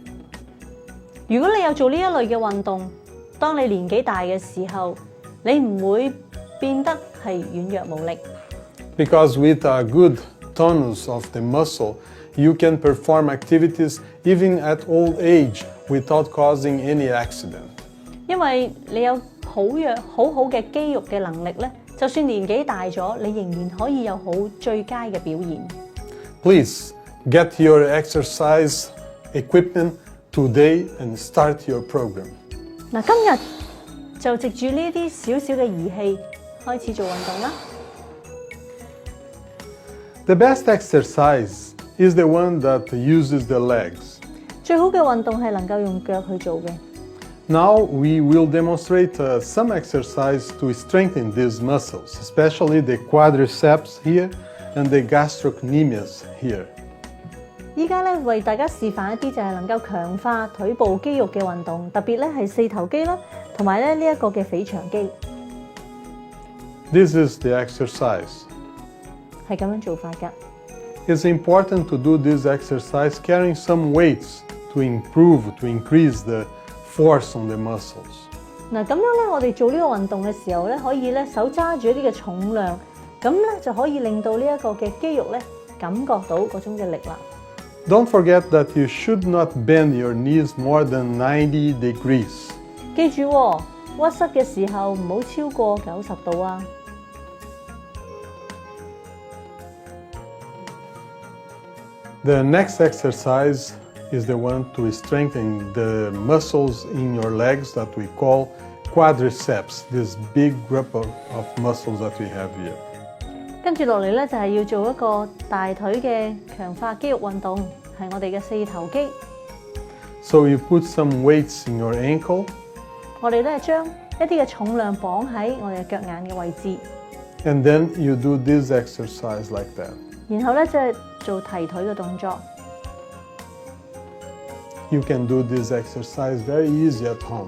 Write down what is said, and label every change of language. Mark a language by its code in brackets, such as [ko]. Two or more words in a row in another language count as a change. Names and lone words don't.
[yue] 如果你有做呢一類嘅運動，當你年紀大嘅時候，你唔會變得係軟弱無力。 [en] Because with a good tonus of the muscle, you can perform activities even at old age without causing any accident. [yue] 因為你有好好嘅肌肉嘅能力咧，就算年紀大咗，你仍然可以有好最佳嘅表現。 [en] Please get your exercise equipment today and start your program. [yue] 嗱，今日就藉住呢啲少少嘅儀器開始做運動啦。 [en] The best exercise is the one that uses the legs. [yue] 最好嘅運動係能夠用腳去做嘅。 [en] Now we will demonstrate some exercise to strengthen these muscles, especially the quadriceps here and the gastrocnemius here. [yue] 依家咧為大家示範一啲就係能夠強化腿部肌肉嘅運動，特別咧係四頭肌啦，同埋咧呢一個嘅腓腸肌。 [en] This is the exercise. [yue] 係咁樣做法㗎。 [en] It's important to do this exercise carrying some weights to increase the force on the muscles. [yue] 嗱，咁樣咧，我哋做呢個運動嘅時候咧，可以咧手揸住一啲嘅重量，咁咧就可以令到呢一個嘅肌肉咧感覺到嗰種嘅力啦。 [en] Don't forget that you should not bend your knees more than 90 degrees. [yue] 記住喎，屈膝嘅時候唔好超過90度啊。 [en] The next exercise is the one to strengthen the muscles in your legs that we call quadriceps, this big group of muscles that we have here. [yue] 跟住落嚟咧，就係要做一個大腿嘅強化肌肉運動，係我哋嘅四頭肌。 [en] So you put some weights in your ankle. [yue] 我哋咧將一啲嘅重量綁喺我哋嘅腳眼嘅位置， [en] And then you do this exercise like that. [yue] 然後咧即係做提腿嘅動作。 [en] You can do this exercise very easy at home.